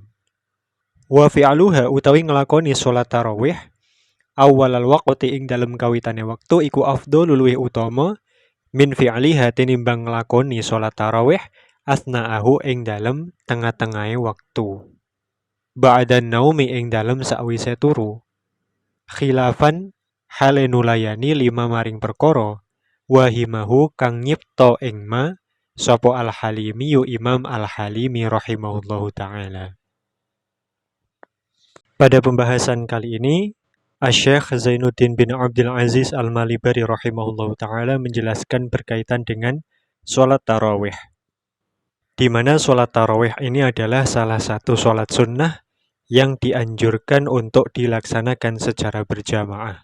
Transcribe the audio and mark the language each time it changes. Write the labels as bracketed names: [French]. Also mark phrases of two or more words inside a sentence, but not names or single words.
[Arabic] وفعلها [Javanese] utawi nglakoni sholat tarawih [Arabic] أول الوقت [Javanese] ing dalem kawitane waktu iku afdhalul luwih utama [Arabic] من فعلها [Javanese] tinimbang nglakoni sholat tarawih asna'ahu ing dalem tengah-tengahe waktu. [Arabic] بعد نوم [Javanese] ing dalem sakwise turu. Khilafan hale nulayani lima maring perkara wahimahu kang nyipta ing ma sapa al-Halimi yu Imam al-Halimi [Arabic] رحمه الله تعالى. [Indonesian] Pada pembahasan kali ini Asy-Syaikh Zainuddin bin Abdul Aziz Al-Malibari [Arabic] رحمه الله تعالى [Indonesian] menjelaskan berkaitan dengan sholat tarawih, di mana sholat tarawih ini adalah salah satu sholat sunnah yang dianjurkan untuk dilaksanakan secara berjamaah.